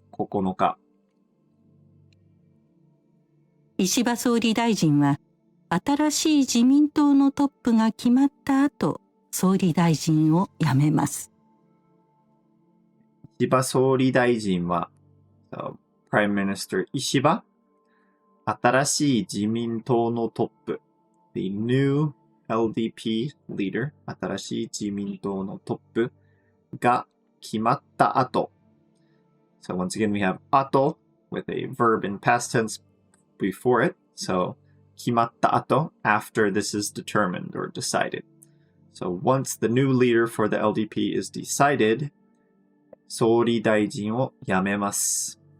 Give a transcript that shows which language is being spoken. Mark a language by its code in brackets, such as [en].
[ja] 9日。石破総理大臣は新しい自民党のトップが決まった後、総理大臣を辞めます。石破総理大臣は、 [en] Prime Minister [ja] 石破、新しい自民党のトップ、 [en] the new LDP leader、 [ja] 新しい自民党のトップが決まった後。 [en] So once again we have 後 with a verb in past tense before it. So [ja] 決まった後 [en] after this is determined or decided. So once the new leader for the LDP is decided, [ja] 総理大臣を辞めます。